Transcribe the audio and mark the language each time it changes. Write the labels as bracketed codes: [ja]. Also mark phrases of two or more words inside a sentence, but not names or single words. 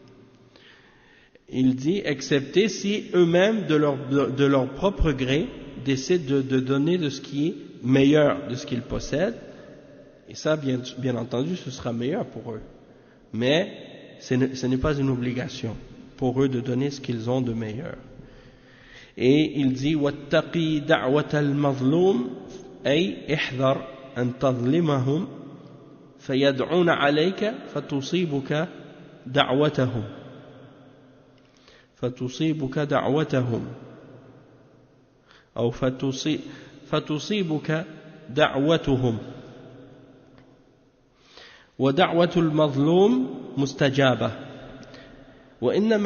[fr] Il dit, excepté si eux-mêmes de leur propre gré décident de donner de ce qui est meilleur de ce qu'ils possèdent, et ça bien entendu ce sera meilleur pour eux, mais ce n'est pas une obligation pour eux de donner ce qu'ils ont de meilleur. Et il dit [ar] واتق دعوة المظلوم أي احذر أن تظلمهم فيدعون عليك فتصيبك دعوتهم أو فتصيبك دعوتهم ودعوة المظلوم مستجابة وإنما